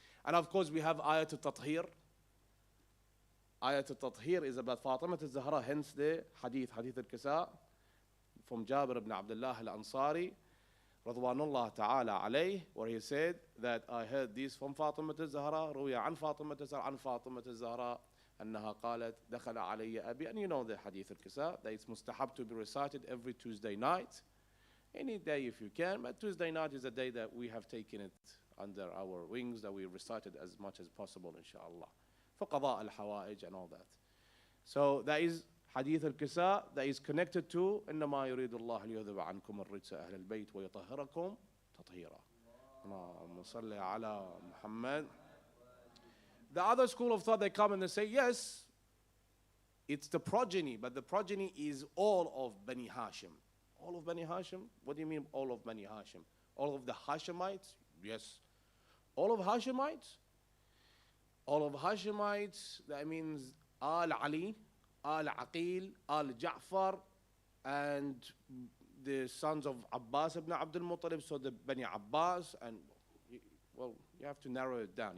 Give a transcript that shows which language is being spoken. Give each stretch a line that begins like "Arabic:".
English: And of course we have Ayat al-Tathir. Ayat al-Tathir is about Fatima al-Zahra, hence the Hadith al-Kisa from Jabir ibn Abdullah al-Ansari, Radwanullah ta'ala alayh, where he said that I heard this from Fatima al-Zahra,
Arabic: روي عن فاطمة الزهراء عن فاطمة الزهراء أنها قالت دخل علي أبي.
English: And you know the Hadith al-Kisa, that it's mustahab to be recited every Tuesday night. Any day if you can, but Tuesday night is a day that we have taken it under our wings, that we recite it as much as possible, inshallah. For qada al-hawa'ij and all that. So that is Hadith al-Kisa, that is connected to
Arabic: إنما يريد الله ليذهب عنكم الرجس أهل البيت ويطهركم تطهيرا. اللهم صل على محمد.
English: The other school of thought, they come and they say, yes, it's the progeny, but the progeny is all of Bani Hashim. All of Bani Hashim? What do you mean all of Bani Hashim? All of the Hashemites? Yes. All of Hashemites? All of Hashemites, that means Al-Ali, Al-Aqil, Al-Ja'far, and the sons of Abbas ibn Abdul Muttalib, so the Bani Abbas, and well, you have to narrow it down.